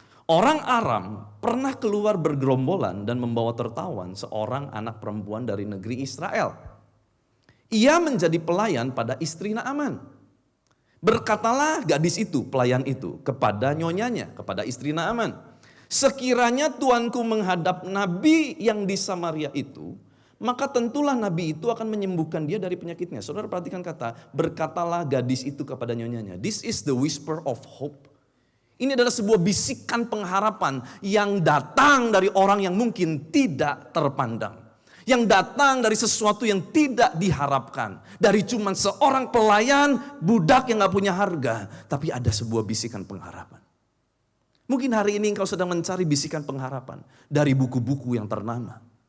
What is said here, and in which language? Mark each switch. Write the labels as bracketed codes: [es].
[id] Orang Aram pernah keluar bergerombolan dan membawa tertawan seorang anak perempuan dari negeri Israel. Ia menjadi pelayan pada istri Naaman. Berkatalah gadis itu, pelayan itu, kepada nyonyanya, kepada istri Naaman. Sekiranya tuanku menghadap nabi yang di Samaria itu, maka tentulah nabi itu akan menyembuhkan dia dari penyakitnya. Saudara perhatikan kata, berkatalah gadis itu kepada nyonyanya. [en] This is the whisper of hope. [id] Ini adalah sebuah bisikan pengharapan yang datang dari orang yang mungkin tidak terpandang. Yang datang dari sesuatu yang tidak diharapkan. Dari cuman seorang pelayan, budak yang gak punya harga. Tapi ada sebuah bisikan pengharapan. Mungkin hari ini engkau sedang mencari bisikan pengharapan dari buku-buku yang ternama.